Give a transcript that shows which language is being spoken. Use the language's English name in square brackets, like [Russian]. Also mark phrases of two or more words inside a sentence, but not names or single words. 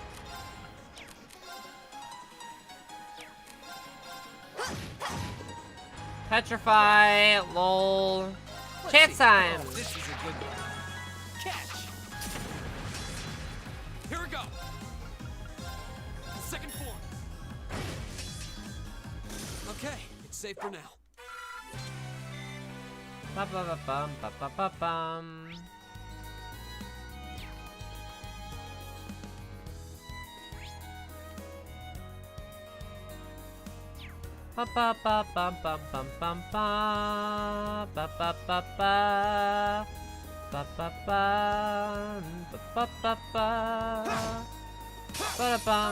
[English] Petrify, lol. Chance time. Oh, this is a good one. Catch. Here we go. Second form. Okay, it's safe for now. Ba ba ba bum ba ba ba bum. Ba ba ba bum bum bum bum ba ba ba ba ba ba ba ba ba ba ba ba bum.